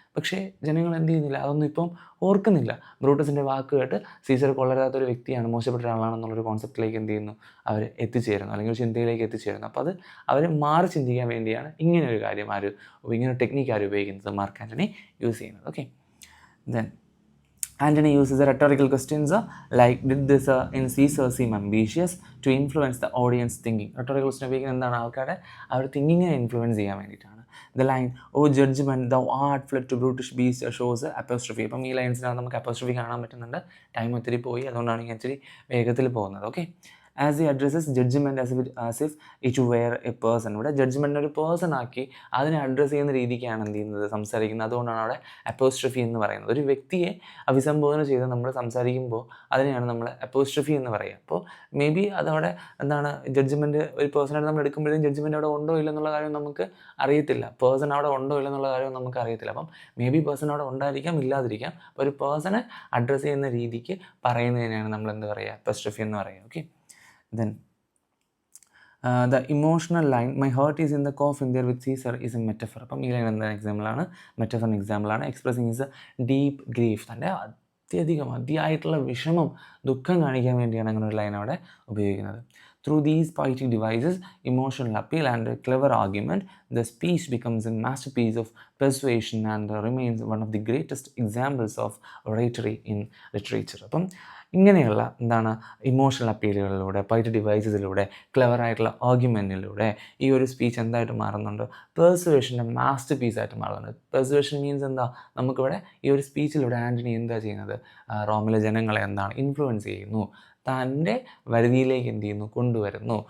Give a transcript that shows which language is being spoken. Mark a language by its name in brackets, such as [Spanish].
[Malayalam] പക്ഷേ ജനങ്ങൾ എന്ത് ചെയ്യുന്നില്ല, അതൊന്നും ഇപ്പം ഓർക്കുന്നില്ല. ബ്രൂട്ടസിൻ്റെ വാക്ക് കേട്ട് സീസർ കൊള്ളരാത്തൊരു വ്യക്തിയാണ്, മോശപ്പെട്ട ഒരാളാണെന്നുള്ളൊരു കോൺസെപ്റ്റിലേക്ക് എന്ത് ചെയ്യുന്നു, അവർ എത്തിച്ചേരുന്നു, അല്ലെങ്കിൽ ഒരു ചിന്തയിലേക്ക് എത്തിച്ചേരുന്നു. അപ്പോൾ അത് അവർ മാറി ചിന്തിക്കാൻ വേണ്ടിയാണ് ഇങ്ങനെ ഒരു കാര്യം ഇങ്ങനെ ഒരു ടെക്നിക്ക് ഉപയോഗിക്കുന്നത്, മാർക്ക് ആൻ്റണി യൂസ് ചെയ്യുന്നത്. [English] Okay, then Antony uses rhetorical questions like, did this in Caesar seem ambitious to influence the audience thinking? [Malayalam] Rhetorical question ഉപയോഗിക്കുന്നത് എന്താണ്, ആൾക്കാരുടെ അവർ തിങ്കിങ്ങിനെ ഇൻഫ്ലുവൻസ് ചെയ്യാൻ വേണ്ടിയിട്ടാണ്. [English] The line, oh judgment, thou art fled to brutish beast, shows apostrophe. [Malayalam] അപ്പം ഈ ലൈൻസിനകത്ത് നമുക്ക് apostrophe കാണാൻ പറ്റുന്നുണ്ട്. ടൈം ഒത്തിരി പോയി, അതുകൊണ്ടാണ് ഞാൻ ഇച്ചിരി വേഗത്തിൽ പോകുന്നത്. [English] Okay, as he addresses judgment as if it were a person. [Malayalam] ഇവിടെ ജഡ്ജ്മെൻറ്റിനെ ഒരു പേഴ്സൺ ആക്കി അതിനെ അഡ്രസ്സ് ചെയ്യുന്ന രീതിക്കാണ് എന്ത് ചെയ്യുന്നത്, സംസാരിക്കുന്നത്. അതുകൊണ്ടാണ് അവിടെ അപ്പോസ്ട്രഫി എന്ന് പറയുന്നത്. ഒരു വ്യക്തിയെ അഭിസംബോധന ചെയ്ത് നമ്മൾ സംസാരിക്കുമ്പോൾ അതിനെയാണ് നമ്മൾ അപ്പോസ്ട്രഫി എന്ന് പറയുക. അപ്പോൾ മേ ബി അതവിടെ എന്താണ്, ജഡ്ജ്മെൻറ്റ് ഒരു പേഴ്സണായിട്ട് നമ്മൾ എടുക്കുമ്പോഴത്തേക്കും ജഡ്ജ്മെൻറ്റ് അവിടെ ഉണ്ടോ ഇല്ലെന്നുള്ള കാര്യം നമുക്ക് അറിയത്തില്ല, പേഴ്സൺ അവിടെ ഉണ്ടോ ഇല്ലെന്നുള്ള കാര്യം നമുക്ക് അറിയത്തില്ല. അപ്പം മേ ബി പേഴ്സൺ അവിടെ ഉണ്ടായിരിക്കാം, ഇല്ലാതിരിക്കാം. അപ്പോൾ ഒരു പേഴ്സണെ അഡ്രസ്സ് ചെയ്യുന്ന രീതിക്ക് പറയുന്നതിനാണ് നമ്മൾ എന്ത് പറയുക, അപ്പോസ്ട്രഫി എന്ന് പറയുക. [English] Okay, then the emotional line, my heart is in the coffin there with Caesar, is a metaphor. [Malayalam] അപ്പം ഈ ലൈൻ എന്താ എക്സാമ്പിളാണ്, മെറ്റഫർ എക്സാമ്പിളാണ്. [English] expressing is deep grief, [Malayalam] തൻ്റെ അതിയായിട്ടുള്ള വിഷമം, ദുഃഖം കാണിക്കാൻ വേണ്ടിയാണ് അങ്ങനെ ഒരു ലൈൻ അവിടെ ഉപയോഗിക്കുന്നത്. [English] Through these poetic devices, emotional appeal and a clever argument, the speech becomes a masterpiece of persuasion and remains one of the greatest examples of oratory in literature. [Malayalam] അപ്പം ഇങ്ങനെയുള്ള എന്താണ്, ഇമോഷണൽ അപ്പീലുകളിലൂടെ, പോയറ്റിക് ഡിവൈസസിലൂടെ, ക്ലെവറായിട്ടുള്ള ആർഗ്യുമെൻറ്റിലൂടെ ഈ ഒരു speech എന്തായിട്ട് മാറുന്നുണ്ട്, പെർസുവേഷൻ്റെ master പീസായിട്ട് മാറുന്നുണ്ട്. Persuasion means എന്താ, നമുക്കിവിടെ ഈ ഒരു സ്പീച്ചിലൂടെ ആൻ്റണി എന്താ ചെയ്യുന്നത്, റോമിലെ ജനങ്ങളെ എന്താണ് ഇൻഫ്ലുവൻസ് ചെയ്യുന്നു, തൻ്റെ വരുതിയിലേക്ക് എന്ത് ചെയ്യുന്നു, കൊണ്ടുവരുന്നു.